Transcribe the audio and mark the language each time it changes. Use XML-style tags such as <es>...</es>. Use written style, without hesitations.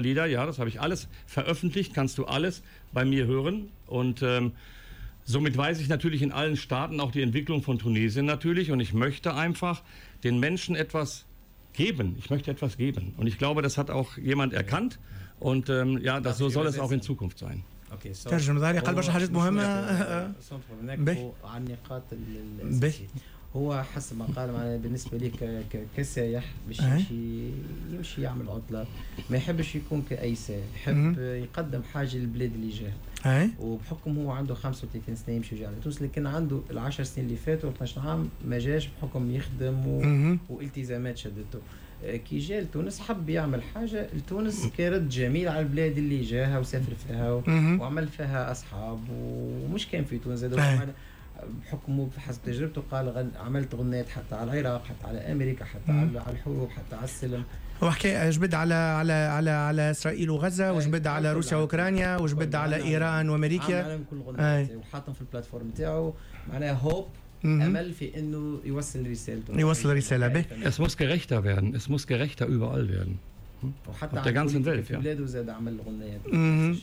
<de>Alle Lieder, ja, das habe ich alles veröffentlicht, kannst du alles bei mir hören und somit weiß ich natürlich in allen Staaten auch die Entwicklung von Tunesien natürlich und ich möchte einfach den Menschen etwas geben. Ich möchte etwas geben und ich glaube, das hat auch jemand erkannt und das so soll es auch in Zukunft sein. Okay, so. Ja, ich habe schon gesagt, ich habe schon</de> <ar>هو حسب ما قال معنا بالنسبة لي كسائح مش يمشي يعمل عطلة ما يحبش يكون كأي سائح يحب يقدم حاجة للبلاد اللي جاه وبحكم هو عنده 35 سنة يمشي وجاء لتونس لكن عنده العشر سنين اللي فاتوا 12 عام ما جاش بحكم يخدم والتزامات شدته كي جاء لتونس حب يعمل حاجة لتونس كرد جميل على البلاد اللي جاها وسافر فيها وعمل فيها أصحاب ومش كان في تونس هذا بحكمه بحسب تجربته قال عملت غنيات حتى على العراق حتى على أمريكا حتى على الحروب حتى على السلم وحكي جبد على على على على إسرائيل وغزة وجبد على روسيا وأوكرانيا وجبد على إيران وأمريكا وحاطهم في البلاتفورم تاعه معناها هوب أمل في إنه يوصل رسالته يوصل رسالة به.</ar> <de>Es muss gerechter werden. Es muss gerechter überall werden.</de> <ar>وحتى على</ar> <de>ganzen Welt.</de> <ar>في بلاده زاد عمل الغنيات.</ar>